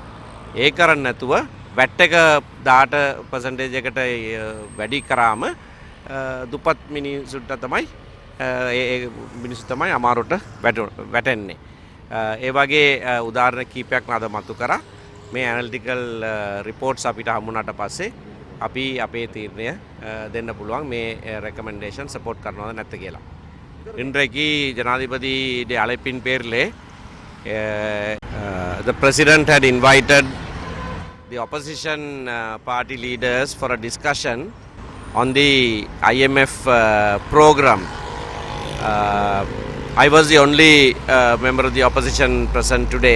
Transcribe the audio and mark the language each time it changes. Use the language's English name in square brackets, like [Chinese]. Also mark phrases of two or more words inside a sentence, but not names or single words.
[Sinhala] ඒ කරන්නේ නැතුව වැට් එක 18% එකට වැඩි කරාම දුප්පත් මිනිසුන්ට තමයි ඒ මිනිස්සු තමයි අමාරුවට වැටෙන්නේ. ඒ වගේ උදාහරණ කීපයක් අද මතු කරා. මේ [English] analytical reports [Sinhala] අපිට හමුුණාට පස්සේ අපි අපේ තීරණය දෙන්න පුළුවන් මේ [English] recommendation support [Sinhala] කරනවද නැත්ද කියලා. [Tamil] இன்றைக்கு ஜனாதிபதியுடைய அழைப்பின் பேரிலே [English] the president had invited the opposition party leaders for a discussion on the IMF program. I was the only member of the opposition present today.